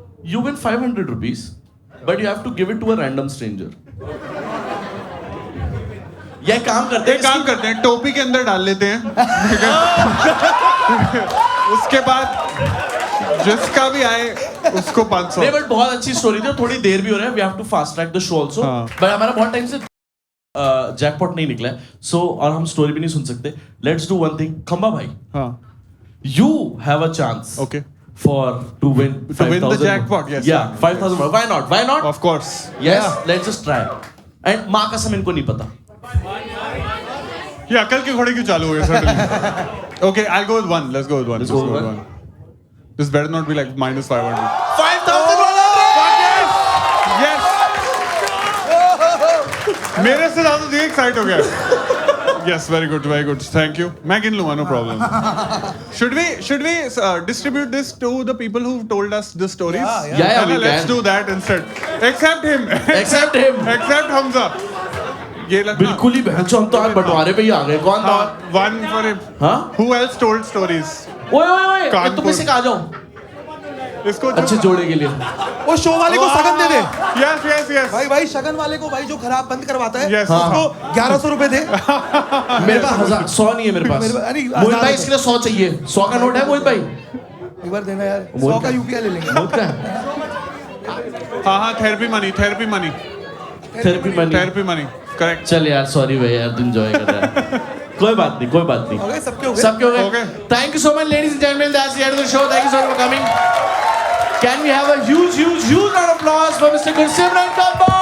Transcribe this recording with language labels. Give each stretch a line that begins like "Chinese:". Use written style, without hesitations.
English: You win 500 rupees, but you have to give it to a random stranger.
Hindi: ये काम करते हैं, टोपी के अंदर डाल लेते हैं। उसके बाद जिसका भी आए उसको 500। नहीं, बट बहुत अच्छी स्टोरी थी, थोड़ी देर भी हो रहा है।
English: We have to fast track the show also.
Hindi: But हमारा बहुत टाइम से जैकपॉट नहीं निकला है, सो और हम स्टोरी भी नहीं सुन सकते।
English: Let's do one thing, Khamba भाई, you have a chance okay for to win the jackpot. Yes, yeah, 5,000. Why not? Of course. Yes, let's just try.
Hindi: And माँ कसम इनको नहीं पता। ये अकल के घोड़े क्यों चालू हो गए suddenly?
English: Okay, I'll go with 1. Let's go with 1. Let's go with 1. This better not be like -500. 5,000. Yes.
Hindi: मेरे से ज्यादा देख एक्साइट हो गया।
English: Yes, very good. Thank you.
Hindi: मैं गिन लूँगा,
English: no problem. Should we distribute this to the people who told us the stories? Yeah, we Let's can. do that instead. Except him. Except Hamza.
Hindi: ये लगना। बिल्कुल ही बहन हम तो आज बंटवारे पे ही आ गए। कौन था?
English: 1 for him.
Hindi: हाँ?
English: Who else told stories?
Hindi: ओए, तुम इसे कहा जाओ। इसको अच्छे जोड़े के लिए। वो शो वाले को शगन दे दे।
English: Yes.
Hindi: भाई शगन वाले को, भाई जो खराब बंद करवाता है,
English: Yes.
Hindi: उसको 1100 रुपए दे। मेरे पास 100 नहीं है मेरे पास। मोहित भाई इसके लिए 100 चाहिए। 100 का नोट है मोहित भाई? एक बार देना यार। 100 का यूपीआई ले लेंगे। मोहित का? हाँ, थेरेपी मनी। करेक्ट। चल यार, सॉरी भाई यार, तू एंजॉय कर रहा है। कोई बात नहीं। ओके, सबके हो गए।
English: Thank you so much, ladies and gentlemen. That's the end of the show. Thank you so much for coming. Can we have a huge round of applause for Mr. Gursimran Kaur?